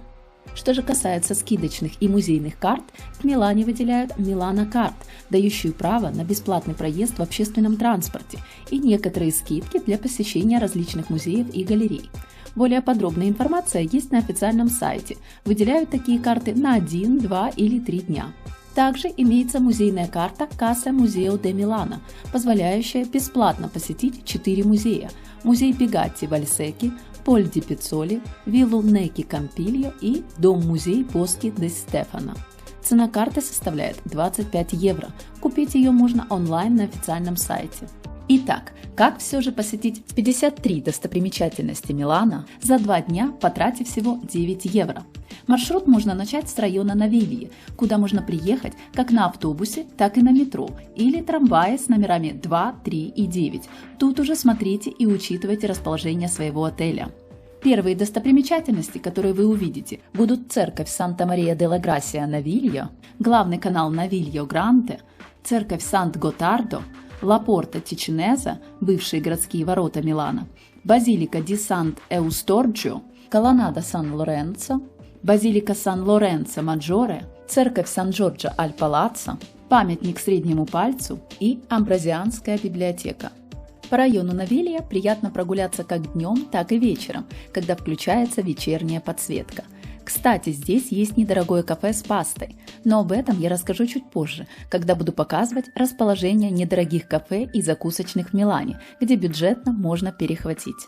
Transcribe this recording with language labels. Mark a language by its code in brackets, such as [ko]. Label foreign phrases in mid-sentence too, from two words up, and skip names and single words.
[ru] Что же касается скидочных и музейных карт, в Милане выделяют Милано-карт, дающую право на бесплатный проезд в общественном транспорте и некоторые скидки для посещения различных музеев и галерей. Более подробная информация есть на официальном сайте. Выделяют такие карты на 1, 2 или 3 дня. Также имеется музейная карта Casa Museo de Milano, позволяющая бесплатно посетить 4 музея: музей Пегатти в Альсеки, Поль ди Пиццоли, виллу Неки Кампильо и дом-музей Босchi де Стефано. Цена карты составляет 25 евро. Купить ее можно онлайн на официальном сайте. Итак, как все же посетить 53 достопримечательности Милана за 2 дня, потратив всего 9 евро? Маршрут можно начать с района Навильи, куда можно приехать как на автобусе, так и на метро или трамвае с номерами 2, 3 и 9. Тут уже смотрите и учитывайте расположение своего отеля. Первые достопримечательности, которые вы увидите, будут церковь Санта-Мария-де-ла-Грасия Навильо, главный канал Навильо Гранте, церковь Сант-Готардо, Ла-Порта Тичинеза, бывшие городские ворота Милана, базилика ди Сант-Эусторджио, колоннада Сан-Лоренцо, базилика Сан-Лоренцо Маджоре, церковь Сан-Джорджо аль-Палаццо, памятник среднему пальцу и Амброзианская библиотека. По району Навилья приятно прогуляться как днем, так и вечером, когда включается вечерняя подсветка. Кстати, здесь есть недорогое кафе с пастой, но об этом я расскажу чуть позже, когда буду показывать расположение недорогих кафе и закусочных в Милане, где бюджетно можно перехватить.